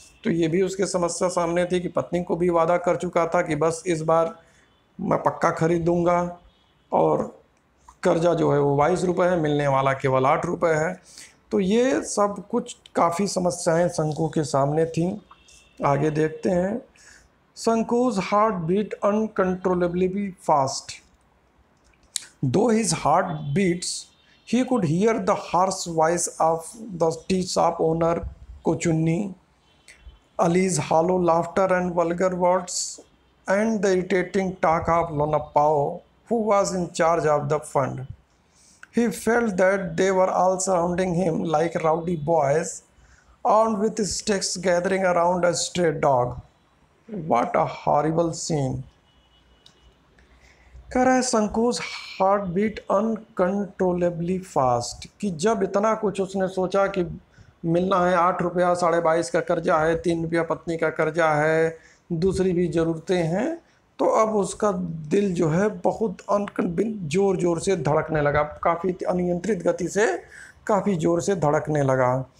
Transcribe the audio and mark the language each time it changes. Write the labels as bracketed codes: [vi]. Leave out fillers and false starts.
[hi] तो ये भी उसके समस्या सामने थी कि पत्नी को भी वादा कर चुका था कि बस इस बार मैं पक्का खरीद दूंगा, और कर्जा जो है वो 22 रुपये है, मिलने वाला केवल 8 रुपये है। तो ये सब कुछ काफ़ी समस्याएं शंकु के सामने थीं। आगे देखते हैं। [en] शंकु's heart beat uncontrollably fast, though his heart beats he could hear the harsh voice of the tea shop owner Kochunni, Ali's hollow laughter and vulgar words, and the irritating talk of Lona Pao, who was in charge of the fund. He felt that they were all surrounding him like rowdy boys armed with sticks gathering around a stray dog. What a horrible scene! [hi] कह रहा है शंकु's [en] heart beat uncontrollably fast, [hi] कि जब इतना कुछ उसने सोचा कि मिलना है 8 रुपया, 22.5 का कर्जा है, 3 रुपया पत्नी का कर्जा है, दूसरी भी ज़रूरतें हैं, तो अब उसका दिल जो है बहुत ज़ोर ज़ोर से धड़कने लगा, काफ़ी अनियंत्रित गति से काफ़ी ज़ोर से धड़कने लगा।